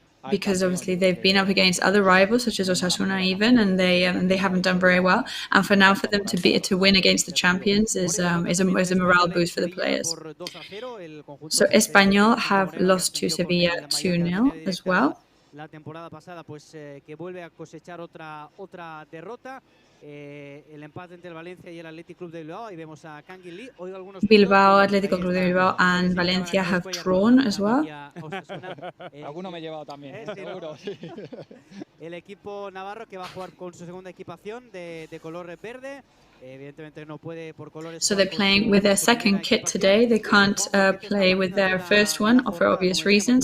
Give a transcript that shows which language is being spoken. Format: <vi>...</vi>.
<en>Because obviously they've been up against other rivals such as Osasuna even, and they haven't done very well. And for them to win against the champions is a morale boost for the players. So Espanyol have lost to Sevilla 2-0 as well.</en> <es>La temporada pasada, pues que vuelve a cosechar otra derrota. El empate entre el Valencia y el Athletic Club de Bilbao. Ahí vemos a Kangin Lee. Hoy algunos</es> <en>Bilbao, Atlético Club de Bilbao, and Valencia have drawn as well.</en> <es>Alguno me he llevado también, seguro. El equipo navarro que va a jugar con su segunda equipación de color verde. Evidentemente no puede por colores.</es> <en>So they're playing with their second kit today. They can't play with their first one for obvious reasons.</en>